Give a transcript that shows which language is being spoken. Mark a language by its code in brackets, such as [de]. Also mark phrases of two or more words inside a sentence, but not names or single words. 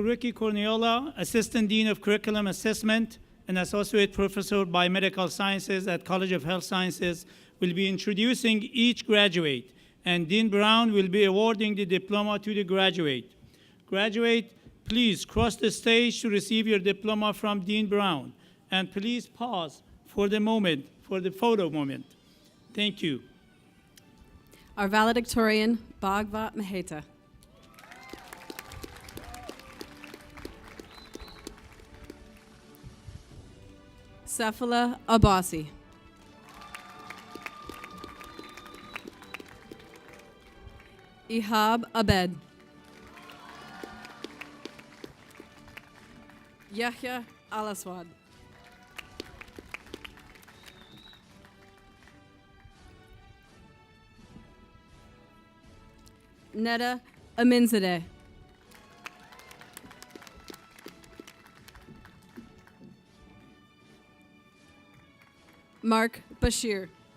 [en] Ricky Corniola, Assistant Dean of Curriculum Assessment and Associate Professor of Biomedical Sciences at College of Health Sciences, will be introducing each graduate, and Dean Brown will be awarding the diploma to the graduate. Graduate, please cross the stage to receive your diploma from Dean Brown, and please pause for the moment, for the photo moment. Thank you. Our valedictorian, Bhagvat Maheta. Sefala Abbasi. Ihab Abed. Yahya Al-Aswad. Neda Aminzadeh. Mark Bashir.